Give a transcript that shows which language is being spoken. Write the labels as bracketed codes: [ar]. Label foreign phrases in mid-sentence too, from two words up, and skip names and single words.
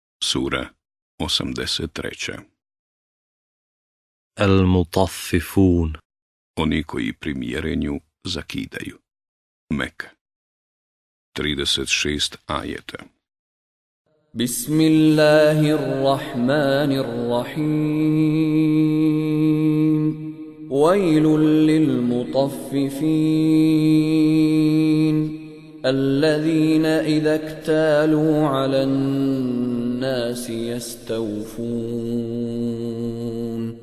[bs] Sura 83. [ar] المطففون. [bs] Oni koji pri mjerenju zakidaju. Meka. 36 ajeta. [ar] بسم الله الرحمن الرحيم. ويل للمطففين. الذين إذا اكتالوا على الناس يستوفون.